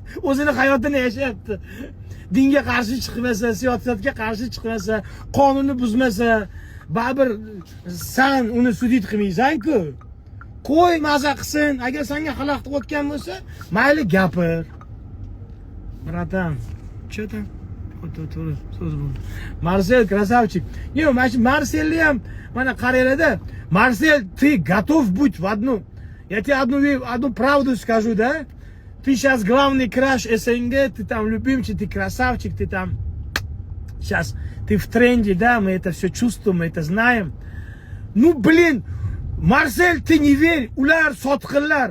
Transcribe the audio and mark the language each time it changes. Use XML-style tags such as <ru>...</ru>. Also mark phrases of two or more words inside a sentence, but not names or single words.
<uz>O'zini hayotini yashayapti. Dinga qarshi chiqmasa, siyosatga qarshi chiqmasa, qonunni buzmasa, baribir sen uni sudit qilmaysan-ku. Qo'y maza qilsin. Agar senga xalaqit o'tgan bo'lsa, mayli gapir. Bratan, cho'tan. To'g'ri so'z bu.</uz> <ru>Marsel красавчик.</ru> <uz>Yo'q, mana shu Marselni ham mana qaranglar-da. Marsel,</uz> <ru>ты готов быть в одну. Я тебе одну правду скажу, да? Ты сейчас главный краш СНГ, ты там любимчик, ты красавчик, ты там сейчас ты в тренде, да, мы это все чувствуем, мы это знаем. Ну, блин, Марсель, ты не верь, уляр, сотхалар.</ru>